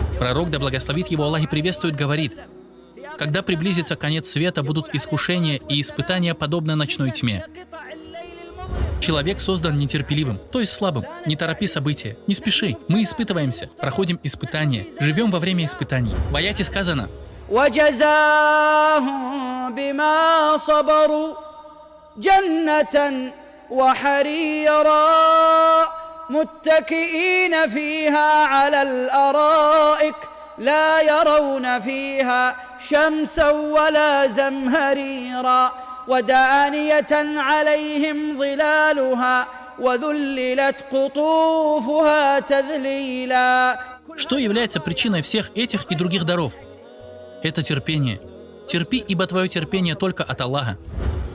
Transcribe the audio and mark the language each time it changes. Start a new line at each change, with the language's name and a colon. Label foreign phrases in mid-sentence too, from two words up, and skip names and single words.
Russian: Пророк, да благословит его Аллах и приветствует, говорит: когда приблизится конец света, будут искушения и испытания, подобные ночной тьме. Человек создан нетерпеливым, то есть слабым. Не торопи события, не спеши. Мы испытываемся, проходим испытания, живем во время испытаний. В аяте сказано:
Arabic: وجزاهم بما صبروا جنة وحريرا متكئين فيها على الأرائك لا يرون فيها شمسا ولا زمهريرا ودانية عليهم ظلالها وذللت قطوفها تذليلا.
Russian: Что является причиной всех этих и других даров? Это терпение. Терпи, ибо твое терпение только от Аллаха.